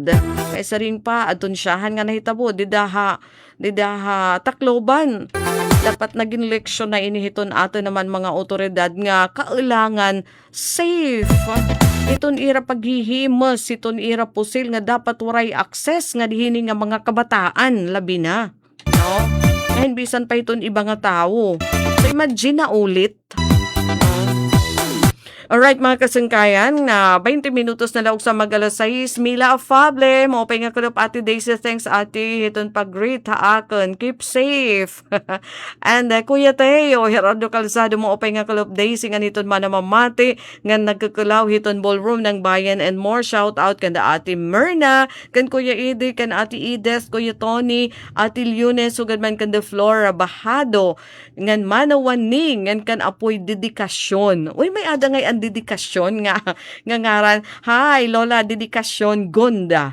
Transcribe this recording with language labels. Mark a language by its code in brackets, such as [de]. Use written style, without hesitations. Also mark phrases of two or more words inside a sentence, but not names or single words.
[war] kaysa rin pa aton siyahan nga nahitabo didaha Tacloban dapat naging leksyon na inihiton aton naman mga otoridad nga kailangan safe iton ira paghihimos iton ira pusil nga dapat waray access nga dihini nga mga kabataan labi na ngayon bisan pa iton iba nga tao so imagine na ulit. Alright mga kasangkayan, 20 minutos na laog sa mag-alas 6. Mila Afable, maupay nga kulop Ate Daisy, thanks Ate, hiton pag-greet haakon, [en] keep safe. [war] And Kuya Teo, Gerardo Calzado, maupay nga kulop Daisy, nga niton manamamati, nga nagkakulaw hiton ballroom ng bayan [en] and more. Shout out [war] kanda Ate Myrna, kan Kuya Ede, kan Ate Ides, Kuya Tony, Ate Lunes, sugad man kanda Flora Bahado, ngan manawaning, ngan kan apoy dedikasyon. Uy, may ada ngay dedikasyon nga ngaran. Hi, Lola, dedikasyon Gonda.